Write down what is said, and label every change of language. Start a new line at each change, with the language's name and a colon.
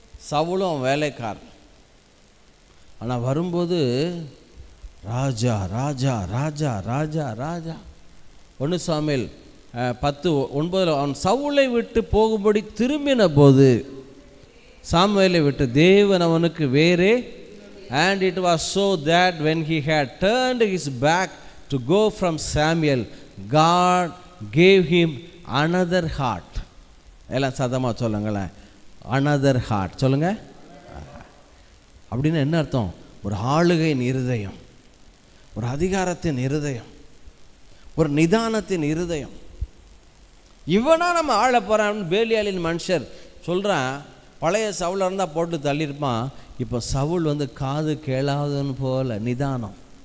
Tamil: சவுலும் அவன் வேலைக்காரன். ஆனால் வரும்போது ராஜா ராஜா ராஜா ராஜா ராஜா. 1 சாமுவேல் 10:9 அவன் சவுலை விட்டு போகும்படி திரும்பின போது சாமுவேலை விட்டு தேவன் அவனுக்கு வேறே.
English: And it was so that when he had turned his back to go from Samuel, God gave him another heart.
Tamil: எல்லாம் சதமாக சொல்லுங்களேன்.
English: another heart
Tamil: சொல்லுங்க. அப்படின்னு என்ன அர்த்தம்? ஒரு ஆளுகையின் இருதயம், ஒரு அதிகாரத்தின் இருதயம், ஒரு நிதானத்தின் இருதயம். இவனா நம்ம ஆள போகிறான்னு பேலியாலின் மனுஷர் சொல்கிறான். பழைய சவுலாக இருந்தால் போட்டு தள்ளியிருப்பான். இப்போ சவுல் காது கேளாதவன் போல நிதானம்.